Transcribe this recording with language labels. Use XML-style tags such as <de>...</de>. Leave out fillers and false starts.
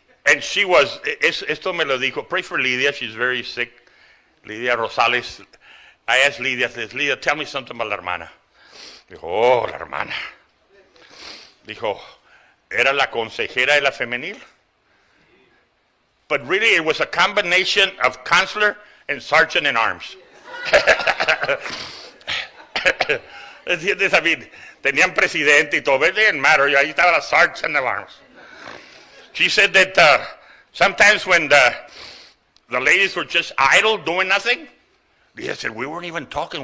<en>And she was,</en> <es>esto me lo dijo,</es> <en>pray for Lydia, she's very sick. Lydia Rosales. I asked Lydia, I said, Lydia, tell me something about</en> <es>la hermana. Dijo, oh, la hermana. Dijo, era la consejera de la femenil.</es> <en>But really it was a combination of counselor and sergeant in arms.</en> <es>¿Entiendes?</es> <en>I mean,</en> <es>tenían presidente y todo.</es> <en>It didn't matter.</en> <es>Ahí estaba la</es> <en>sergeant in arms. She said that sometimes when the ladies were just idle, doing nothing, Lisa said, we weren't even talking.</en>